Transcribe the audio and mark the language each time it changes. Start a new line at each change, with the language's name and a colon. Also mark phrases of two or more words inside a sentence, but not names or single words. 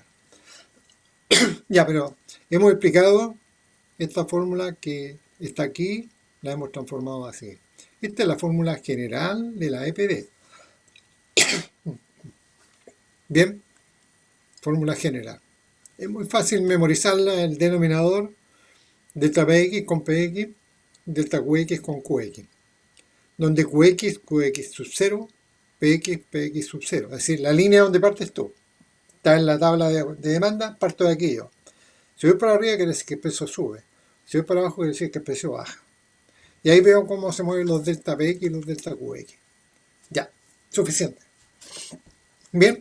Spanish: Ya, pero hemos explicado esta fórmula que está aquí, la hemos transformado así. Esta es la fórmula general de la EPD. Bien, fórmula general. Es muy fácil memorizarla, el denominador, delta PX con PX, delta QX con QX. Donde QX, QX sub 0, PX, PX sub 0. Es decir, la línea donde partes tú. Está en la tabla de demanda, parto de aquí yo. Si voy para arriba quiere decir que el precio sube. Si voy para abajo quiere decir que el precio baja. Y ahí veo cómo se mueven los delta PX y los delta QX. Ya, suficiente. Bien.